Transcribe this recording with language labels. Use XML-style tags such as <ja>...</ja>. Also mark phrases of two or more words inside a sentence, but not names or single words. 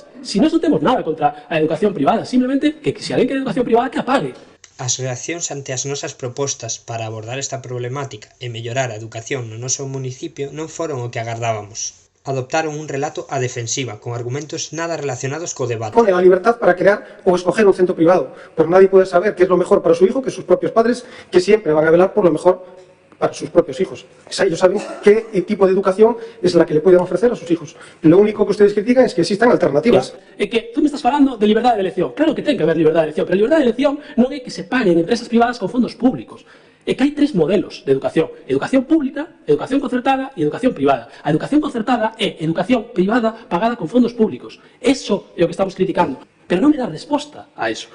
<gl>Si nós non temos nada contra a educación privada, simplemente que se alguén quere educación privada, que a pague. As reaccións ante as nosas propostas para abordar esta problemática e mellorar a educación no noso municipio non foron o que agardábamos. Adoptaron un relato a defensiva, con argumentos nada relacionados co debate.</gl> <es>Pone la libertad para crear o escoger un centro privado, pero nadie puede saber qué es lo mejor para su hijo que sus propios padres, que siempre van a velar por lo mejor para sus propios hijos. Ellos saben qué tipo de educación es la que le pueden ofrecer a sus hijos. Lo único que ustedes critican es que existan alternativas.</es> <gl>É que</gl> <es>tú me estás</es> <gl>falando de liberdade de elección. Claro que ten que haber liberdade de elección, pero a liberdade de elección non é que se paguen empresas privadas con fondos públicos. É que hai tres modelos de educación. Educación pública, educación concertada e educación privada. A educación concertada é educación privada pagada con fondos públicos. Eso é o que estamos criticando. Pero non me dá resposta a eso.</gl>